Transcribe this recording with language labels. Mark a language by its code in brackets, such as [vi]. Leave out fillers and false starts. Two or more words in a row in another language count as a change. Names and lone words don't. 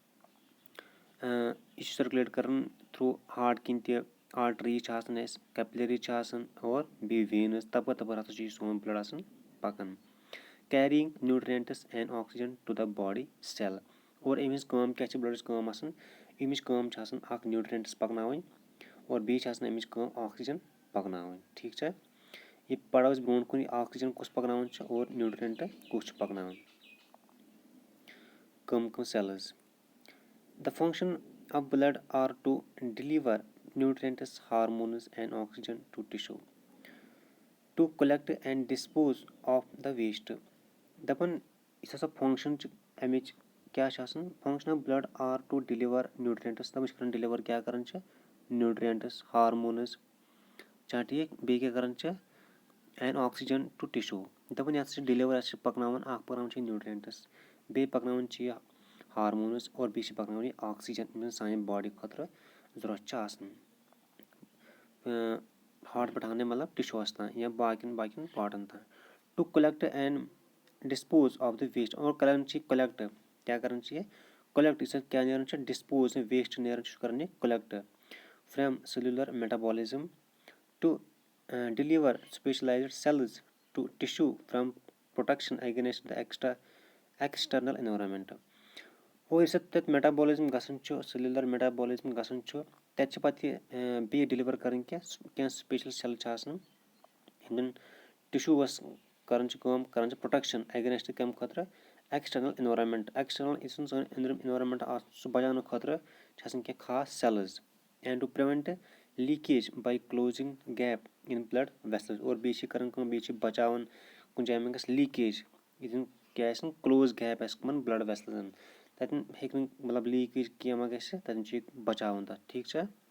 [ks] چھُ سٔرکولیٹ کران [en] through heart [ks] کِنۍ تہِ آرٹریٖز چھِ آسان اَسہِ کیپلریٖز چھِ آسان اور بیٚیہِ وینٕز تَپٲرۍ تَپٲرۍ ہسا چھُ یہِ سون بٕلڈ آسان پَکان [en] carrying nutrients and oxygen to the body cell [ks] اور أمِچ کٲم کیاہ چھِ بٕلڈٕچ کٲم آسان أمِچ کٲم چھِ آسان اکھ نیوٗٹرینٹٕس پَکناوٕنۍ اور بیٚیہِ چھِ آسان أمِچ کٲم آکسیجن پَکناوٕنۍ ٹھیٖک چھا یہِ پَرو أسۍ برونٛٹھ کُن آکسیجن کُس پَکناوان چھُ اور نیوٗٹرینٹ کُس چھُ پَکناوان [en] کٕم cells the function of blood are to deliver nutrients hormones and oxygen to tissue to collect and dispose of the [ks] ویسٹ دَپان یُس ہسا فنٛگشن چھِ اَمِچ کیاہ چھِ آسان [en] function of blood are to deliver nutrients [ks] دَپان چھِ کران ڈِلِور کیاہ کران چھِ [en] nutrients hormones [ks] چھا ٹھیٖک بیٚیہِ کیاہ کران چھِ [en] and oxygen to tissue [ks] دَپان یَتھ چھِ ڈِلِور اَسہِ چھِ پَکناوان اکھ پَکناوان چھِ نِیوٗٹرینٹٕس بیٚیہِ پَکناوان چھِ یہِ ہارمونٕز اور بیٚیہِ چھِ پَکناوان یہِ آکسیجن یِم زَن سانہِ باڈی خٲطرٕ ضوٚرتھ چھِ آسان ہارٹ پٮ۪ٹھ مطلب ٹِشوٗوَس تام یا باقین پاٹن تام [en] to collect and dispose of the waste [ks] اور کران چھِ یہِ کلیکٹ کیاہ کران چھِ یہِ کلیکٹ یُس کیاہ نیران چھُ [en] dispose waste [ks] نیران چھُ کران یہِ کلیکٹ [en] from cellular metabolism to deliver specialized cells to tissue from protection against the external environment [ks] اور یُس تَتہِ میٹابولزم گژھان چھُ سیلولر میٹابولزم گژھان چھُ تَتہِ چھِ پَتہٕ یہِ بیٚیہِ ڈِلِور کَرٕنۍ کینٛہہ [en] special cell [ks] چھِ آسان یِم زَن ٹِشوٗوَس کران چھِ کٲم کران چھِ [en] protection against [ks] کَمہِ خٲطرٕ [en] external environment external [ks] یُس زَن سٲنۍ أنٛدرِم انوارمینٹ آسان سُہ بَچاونہٕ خٲطرٕ چھِ آسان کینٛہہ خاص [en] cells and to prevent leakage by closing gap in blood vessels [ks] اور بیٚیہِ چھِ کران کٲم بیٚیہِ چھِ بَچاوان کُنہِ جایہِ ما گژھِ لیٖکیج یُس زَن کیاہ آسہِ [en] close gap [ks] آسہِ کٕمن [en] blood vessels [ks] تَتٮ۪ن ہیٚکہِ نہٕ مطلب لیٖکیج کینٛہہ ما گژھِ تَتٮ۪ن چھِ یہِ بَچاوان تَتھ ٹھیٖک چھا